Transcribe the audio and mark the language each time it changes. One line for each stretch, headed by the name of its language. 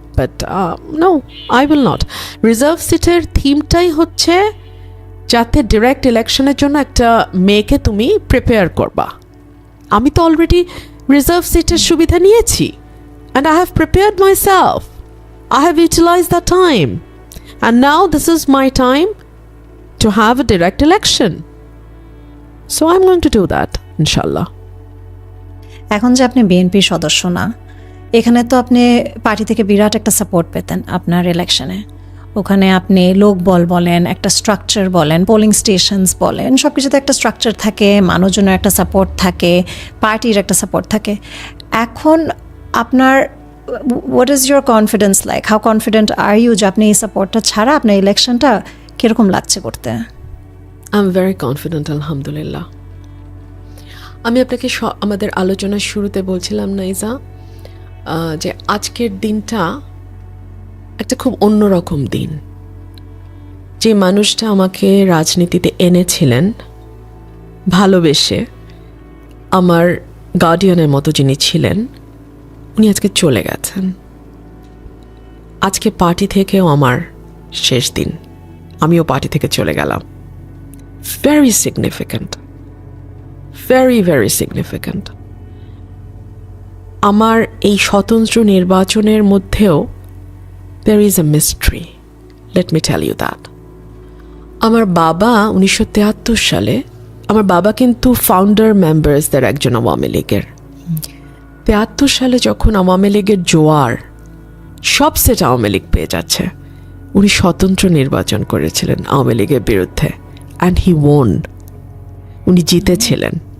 English: But no, I will not.
Bangla: Reserve সিটের থিমটাই হচ্ছে যাতে ডিরেক্ট ইলেকশনের জন্য একটা মেয়েকে তুমি প্রিপেয়ার করবা। আমি তো অলরেডি রিজার্ভ সিটের সুবিধা নিয়েছি,
English: And I have prepared my I have utilized that time, and now this is my time to have a direct election. So I'm going to do that, inshallah.
Bangla: এখন যে আপনি বিএনপির সদস্য না, এখানে তো আপনি পার্টি থেকে বিরাট একটা সাপোর্ট পেতেন আপনার ইলেকশনে। ওখানে আপনি লোকবল বলেন, একটা স্ট্রাকচার বলেন, পোলিং স্টেশনস বলেন, সব কিছুতে একটা স্ট্রাকচার থাকে, মানুষজনের একটা সাপোর্ট থাকে, পার্টির একটা সাপোর্ট থাকে। এখন আপনার
English: what is your confidence like? How confident are you
Bangla: যে আপনি এই সাপোর্টটা ছাড়া আপনার ইলেকশনটা কিরকম লাগছে করতে?
English: I'm very confident, আলহামদুলিল্লাহ।
Bangla: আমি আপনাকে আমাদের আলোচনার শুরুতে বলছিলাম নাইজা, যে আজকের দিনটা একটা খুব অন্যরকম দিন। যে মানুষটা আমাকে রাজনীতিতে এনেছিলেন ভালোবেসে, আমার গার্ডিয়ানের মতো যিনি ছিলেন, উনি আজকে চলে গেছেন। আজকে পার্টি থেকেও আমার শেষ দিন, আমিও পার্টি থেকে চলে গেলাম।
English: Very significant, very very significant.
Bangla: আমার এই স্বতন্ত্র নির্বাচনের মধ্যেও
English: there is a mystery, let me tell you that.
Bangla: আমার বাবা 1973 সালে, আমার বাবা কিন্তু ফাউন্ডার মেম্বার্সদের একজন আওয়ামী লীগের। 73 সালে যখন আওয়ামী লীগের জোয়ার, সব সেট আওয়ামী লীগ পেয়ে যাচ্ছে, উনি স্বতন্ত্র নির্বাচন করেছিলেন আওয়ামী লীগের বিরুদ্ধে,
English: and he won,
Bangla: উনি জিতেছিলেন।